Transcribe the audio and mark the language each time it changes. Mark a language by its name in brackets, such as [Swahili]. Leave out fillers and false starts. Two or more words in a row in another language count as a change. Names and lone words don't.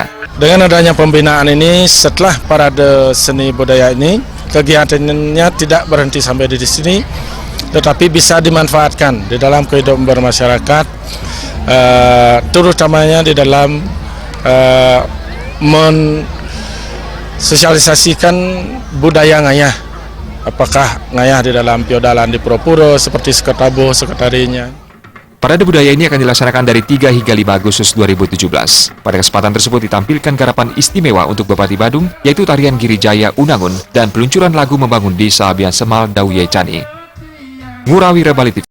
[Indonesian] Dengan adanya pembinaan ini, setelah parade seni budaya ini, kegiatannya tidak berhenti sampai di sini, tetapi bisa dimanfaatkan di dalam kehidupan bermasyarakat, terutamanya di dalam mensosialisasikan budaya ngayah. Apakah ngayah di dalam piodalan di Puro-Puro seperti seketabuh, seketarinya. Parade budaya ini akan dilaksanakan dari 3 hingga 5 Agustus 2017. Pada kesempatan tersebut ditampilkan garapan istimewa untuk Bupati Badung, yaitu tarian Girijaya Unangun dan peluncuran lagu membangun Desa Abian Semal Dauh Yehcani. Ngurah Wirabali TV.